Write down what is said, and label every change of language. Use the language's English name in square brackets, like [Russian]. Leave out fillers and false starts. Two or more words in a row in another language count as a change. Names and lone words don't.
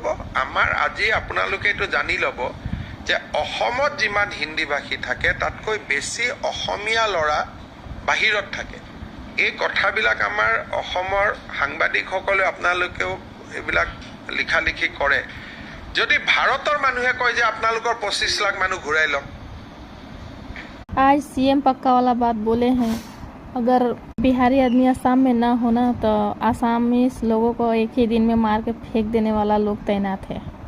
[Assamese] আমাৰ আজি আপোনালোকে এইটো জানি ল'ব যে অসমত যিমান হিন্দীভাষী থাকে তাতকৈ বেছি অসমীয়া ল'ৰা বাহিৰত থাকে। এই কথাবিলাক আমাৰ অসমৰ সাংবাদিকসকলে আপোনালোকেও এইবিলাক লিখালিখি কৰে। যদি ভাৰতৰ মানুহে কয় যে আপোনালোকৰ 25 লাখ মানুহ ঘূৰাই লওক। [Hindi] आज सीएम पक्का वाला बात बोले हैं। अगर बिहारी आदमी असम में ना होना तो आसामीज लोगों को एक ही दिन में मार के फेंक देने वाला लोग तैनात है।